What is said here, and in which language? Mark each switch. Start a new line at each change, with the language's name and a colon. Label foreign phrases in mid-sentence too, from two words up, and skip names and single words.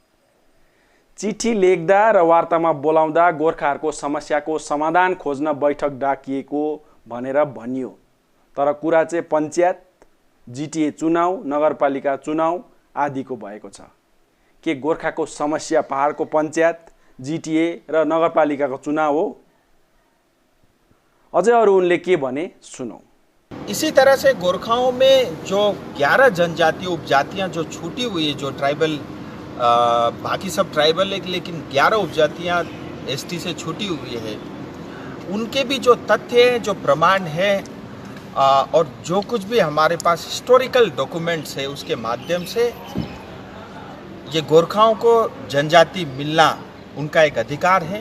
Nepali: चिठी लेख्दा र वार्तामा बोलाउँदा गोर्खाहरूको समस्याको समाधान खोज्न बैठक डाकिएको भनेर भनियो, तर कुरा चाहिँ पञ्चायत, जीटीए चुनाव, नगरपालिका चुनाव आदिको भएको छ। के गोर्खाको समस्या पहाडको पञ्चायत, जीटीए र नगरपालिकाको चुनाव हो? अझै अरू उनले के भने सुनौ।
Hindi: इसी तरह से गोरखाओं में जो 11 जनजातीय उपजातियां जो छूटी हुई है, जो ट्राइबल, बाकी सब ट्राइबल है लेकिन 11 उपजातियां एसटी से छूटी हुई है, उनके भी जो तथ्य हैं, जो प्रमाण है और जो कुछ भी हमारे पास
English: historical documents
Hindi: है उसके माध्यम से ये गोरखाओं को जनजाति मिलना उनका एक अधिकार है।